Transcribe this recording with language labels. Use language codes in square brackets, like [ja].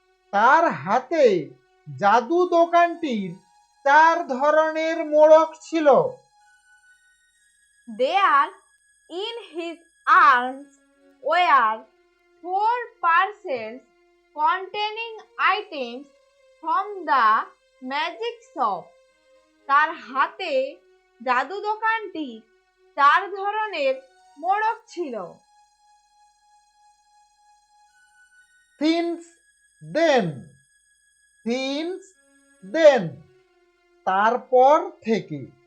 [bn] তার হাতে জাদু দোকানটির চার ধরনের মোড়ক ছিল। [en] There in his arms were four parcels containing items from the magic shop. [bn] তার হাতে জাদু দোকানটি চার ধরনের মোড়ক ছিল। [en] Since then. Since then [bn] তারপর থেকে।